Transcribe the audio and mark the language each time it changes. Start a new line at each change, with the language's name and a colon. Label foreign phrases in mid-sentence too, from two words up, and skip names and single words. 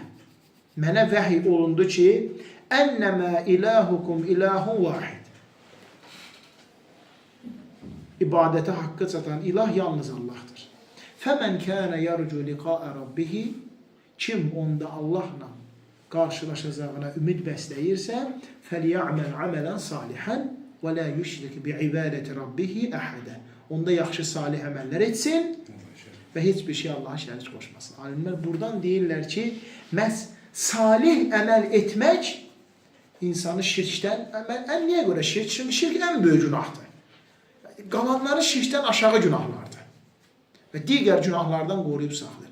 Azerbaijani: Mənə vəhiy olundu ki,
Arabic: إنما إلهكم إله واحد.
Azerbaijani: İbadətə haqqı çatan ilah yalnız Allah'tır.
Arabic: فمن كان يرجو لقاء ربه.
Azerbaijani: Kim onda Allahla qarşılaşacağına ümid bəsləyirsə,
Arabic: فَلْيَعْمَلْ عَمَلًا صَالِحًا وَلَا يُشْرِكْ بِعِبَادَةِ رَبِّهِ أَحَدًا.
Azerbaijani: Onda yaxşı salih əməllər etsin və heç bir şey Allah'a şərik qoşmasın. Alimlər buradan deyirlər ki, məhz salih əməl etmək insanı şirkdən, niyə görə şirk? Çünki şirk ən böyük günahdır. Qalanları şirkdən aşağı günahlardır və digər günahlardan qoruyub saxlayır.